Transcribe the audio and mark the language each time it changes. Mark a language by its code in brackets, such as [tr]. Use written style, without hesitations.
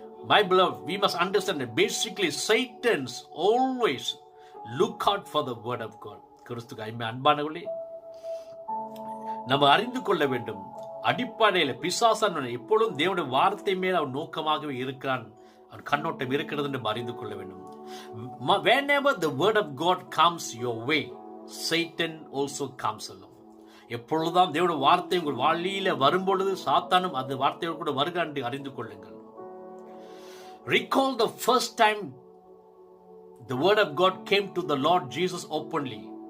[en] My beloved, we must understand that basically Satan's always look out for the word of God. [ta] கிறிஸ்துக்கு அன்பானவர்களே, நம்ம அறிந்து கொள்ள வேண்டும், அடிப்படையில் பிசாசான் எப்பொழுதும் தேவனுடைய வார்த்தை மேல் அவன் நோக்கமாகவே இருக்கிறான், அவன் கண்ணோட்டம் இருக்கிறது என்று அறிந்து கொள்ள வேண்டும். [en] Whenever the word of God comes your way, Satan also comes along. [ta] எப்பொழுதுதான் தேவனுடைய வார்த்தை உங்கள் வழியில வரும்பொழுது சாத்தானும் அந்த வார்த்தையோடு கூட வருகிறான் என்று அறிந்து கொள்ளுங்கள். [en] Recall the first time the word of God came to the Lord Jesus openly.